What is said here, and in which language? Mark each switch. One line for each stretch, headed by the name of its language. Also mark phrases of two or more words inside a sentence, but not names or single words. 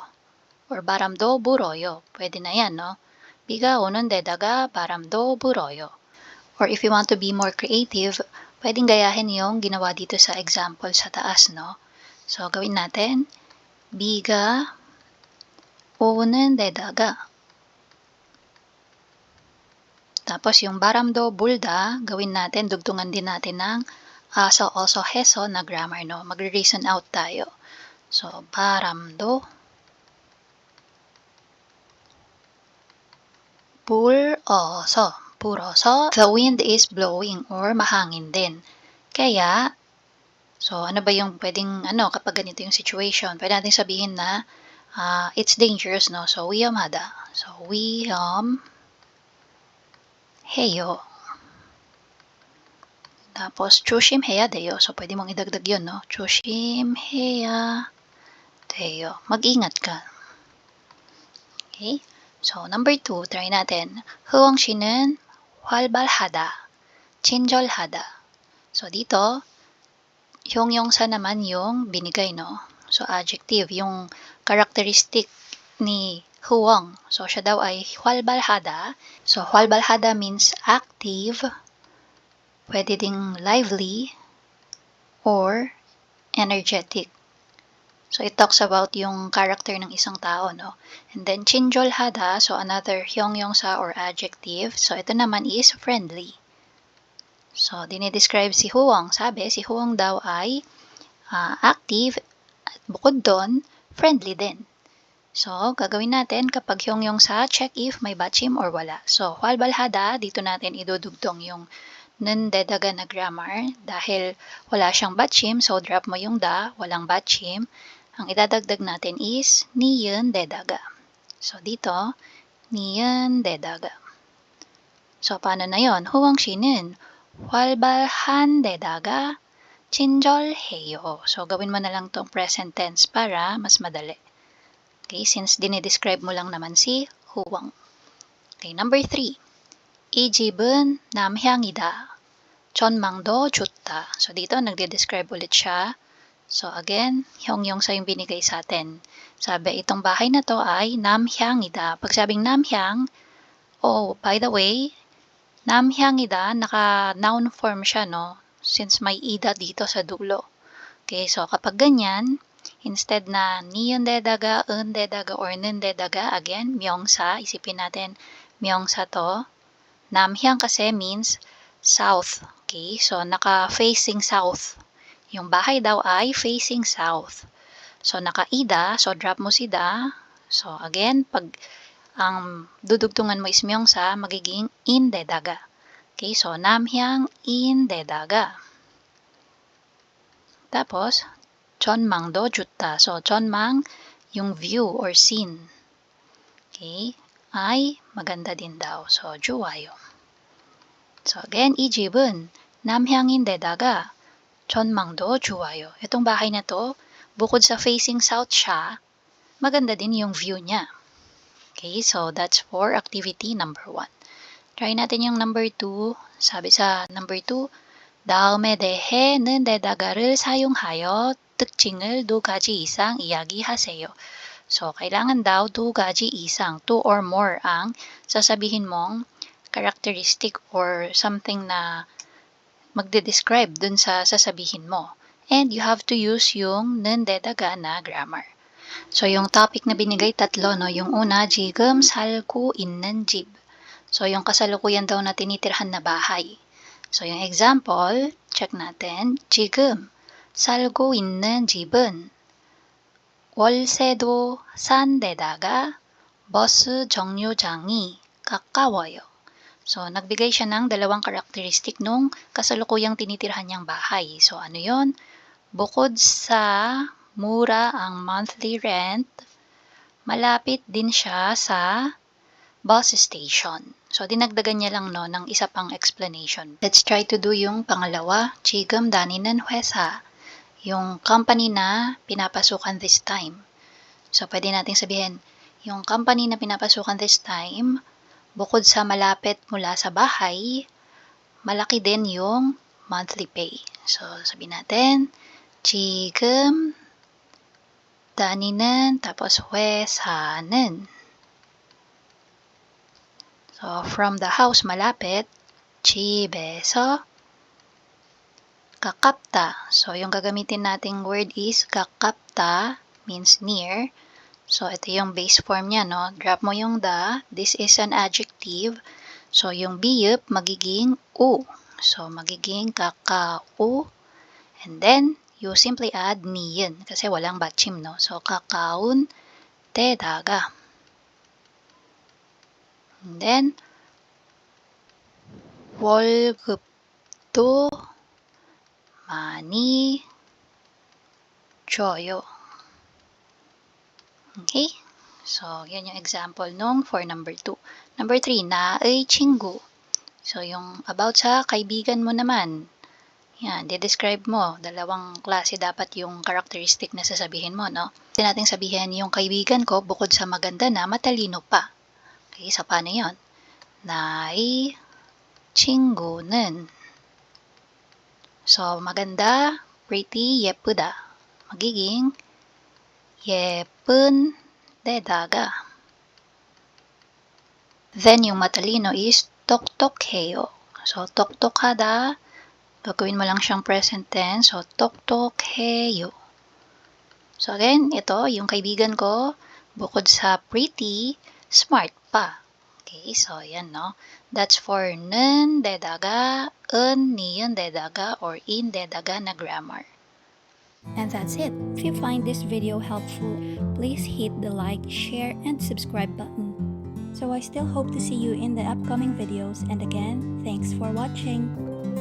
Filipino: Or
Korean: 바람도 불어요.
Filipino: Pwede na yan, no?
Korean: 비가 오는 데다가 바람도 불어요.
English: Or if you want to be more creative,
Filipino: pwedeng gayahin yung ginawa dito sa example sa taas, no? So, gawin natin,
Korean: 비가 오는 데다가.
Filipino: Tapos, yung
Korean: 바람도 불다,
Filipino: gawin natin, dugtungan din natin ng aso, oso, heso na grammar, no? Magre-reason out tayo.
Korean: So, 바람도 불어서. Buroso,
English: the wind is blowing or
Filipino: mahangin din. Kaya, so ano ba yung pwedeng kapag ganito yung situation? Pwede natin sabihin na
English: it's dangerous,
Filipino: no? So,
Korean: 위험하다. So, 위험해요. Tapos, 조심해야 돼요.
Filipino: So, pwede mong idagdag yun, no?
Korean: 조심해야 돼요.
Filipino: Mag-ingat ka. Okay? So, number 2, try natin.
Korean: 흐엉 씨는 활발하다, 친절하다.
Filipino: So, dito, 형용사 naman yung binigay, no? So, adjective, yung characteristic ni Huwang. So, siya daw ay 활발하다. So, 활발하다
English: means active,
Filipino: pwede ding lively,
English: or energetic.
Filipino: So,
English: it talks about
Filipino: yung character ng isang tao, no?
English: And then, 친절하다, so another 형용사 or adjective.
Filipino: So, ito naman is friendly. So, dinidescribe si Huwang. Sabi, si Huwang daw ay active at bukod doon, friendly din. So, gagawin natin kapag 형용사, check if may batchim or wala. So, 활발하다, dito natin idudugtong yung nendedaga na grammar. Dahil wala siyang batchim, so drop mo yung da, walang batchim. Ang idadagdag natin is niyen dedaga. So, dito, niyen dedaga. So, paano na yon?
Korean: Huwang 씨는 활발한 데다가 친절해요.
Filipino: So, gawin mo na lang tong
English: present tense
Filipino: para mas madali. Okay, since dinidescribe mo lang naman si Huwang.
English: Okay, number 3.
Korean: 이 집은 남향이다. 전망도 좋다.
Filipino: So, dito, nagde-describe ulit siya. So, again, 형용사 yung binigay sa atin. Sabi, itong bahay na to ay 남향이다. Pag sabing 남향,
English: by the way,
Korean: 남향이다,
Filipino: naka-
English: noun form
Filipino: siya, no? Since may ida dito sa dulo. Okay, so kapag ganyan, instead na niyendedaga, undedaga, or nendedaga, again, 명사, isipin natin, 명사 to. 남향 kasi means south. Okay, so naka-
English: facing south.
Filipino: Yung bahay daw ay
English: facing south.
Filipino: So, naka-ida, so drop mo si da. So, again, pag ang dudugtungan mo is 명사, magiging 인데다가. Okay, so
Korean: 남향 인데다가.
Filipino: Tapos,
Korean: 전망도 좋다. So, 전망,
Filipino: yung
English: view or scene.
Filipino: Okay, ay maganda din daw. So, 좋아요.
English: So, again,
Korean: 이 집은 남향인데다가 전망도 좋아요.
Filipino: Itong bahay na to, bukod sa
English: facing south
Filipino: siya, maganda din yung view niya.
English: Okay, so that's for activity number 1.
Filipino: Try natin yung number 2. Sabi sa number 2,
Korean: 다음에 대해는 데다가를 사용하여 특징을 2가지 이상 이야기하세요.
Filipino: So, kailangan daw
Korean: 2가지 이상,
English: 2 or more
Filipino: ang sasabihin mong characteristic or something na magde-describe dun sa sasabihin mo.
English: And you have to use yung nendedaga na grammar.
Filipino: So, yung topic na binigay tatlo, no? Yung una,
Korean: 지금 살고 있는 집.
Filipino: So, yung kasalukuyan daw na tinitirhan na bahay. So, yung example, check natin.
Korean: 지금 살고 있는 집은 월세도 싼 데다가 버스 정류장이 가까워요.
Filipino: So, nagbigay siya ng dalawang karakteristik nung kasalukuyang tinitirhan niyang bahay. So, ano yon? Bukod sa mura ang
English: monthly rent,
Filipino: malapit din siya sa
English: bus station.
Filipino: So, dinagdagan niya lang no, ng isa pang explanation.
English: Let's try to do
Filipino: yung pangalawa.
Korean: 지금 다니는 회사.
Filipino: Yung company na pinapasukan
English: this time.
Filipino: So, pwede nating sabihin, yung company na pinapasukan
English: this time,
Filipino: bukod sa malapit mula sa bahay, malaki din yung
English: monthly pay.
Filipino: So, sabihin natin,
Korean: 지금 다니는 tapos 회사는.
English: So, from the house
Filipino: malapit,
Korean: 집에서 가깝다.
Filipino: So, yung gagamitin nating word is 가깝다
English: means near.
Filipino: So, ito yung
English: base form
Filipino: niya, no?
English: Drop mo yung the. This is an adjective.
Filipino: So, yung biyup magiging u. So, magiging kakao.
English: And then, you simply add niyan
Filipino: kasi walang batchim,
English: no?
Korean: So, kakaun 데다가.
English: And then,
Korean: 월급도 많이 줘요.
Filipino: Okay? So, yan yung example nung for number 2.
English: Number 3,
Korean: 나의 친구.
Filipino: So, yung about sa kaibigan mo naman. Yan, de-describe mo. Dalawang klase dapat yung characteristic na sasabihin mo, no? Pwede natin sabihin, yung kaibigan ko, bukod sa maganda na, matalino pa. Okay, so paano yun?
Korean: 나의 친구는.
Filipino: So, maganda,
English: pretty,
Korean: 예쁘다. magiging 예쁜 데다가.
Filipino: Then, yung matalino is 똑똑해요. So, 똑똑하다, gagawin mo lang siyang
English: present tense.
Korean: So, 똑똑해요.
Filipino: So, again, ito, yung kaibigan ko, bukod sa pretty, smart pa. Okay, so, yan,
Korean: no?
English: That's for
Korean: 는 데다가, 은, 니은 데다가,
Filipino: or in 데다가 na grammar.
English: And that's it. If you find this video helpful, please hit the like, share, and subscribe button. So I still hope to see you in the upcoming videos, and again, thanks for watching.